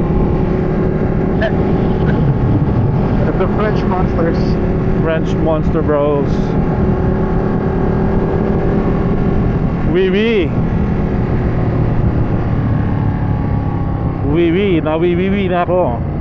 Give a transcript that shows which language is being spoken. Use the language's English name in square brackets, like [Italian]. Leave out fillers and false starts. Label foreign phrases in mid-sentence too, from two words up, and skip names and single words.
[English] The French monsters. French monster bros. [French] Oui. [Filipino] Na oui na ako.